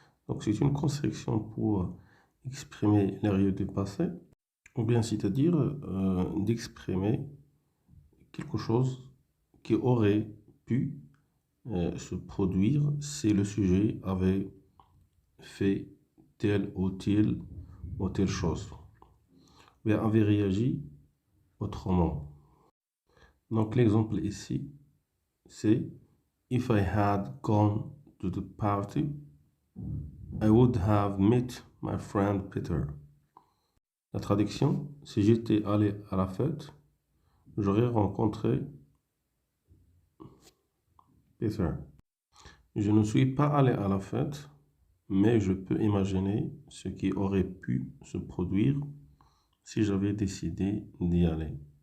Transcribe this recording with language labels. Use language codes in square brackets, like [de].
[fr] Donc c'est une construction pour exprimer l'erreur du passé, ou bien c'est-à-dire d'exprimer quelque chose qui aurait pu se produire si le sujet avait fait telle ou telle chose, ou bien avait réagi autrement. Donc l'exemple ici, c'est [en] If I had gone to the party, I would have met my friend Peter. [fr] La traduction, si j'étais allé à la fête, j'aurais rencontré Peter. Je ne suis pas allé à la fête, mais je peux imaginer ce qui aurait pu se produire si j'avais décidé d'y aller.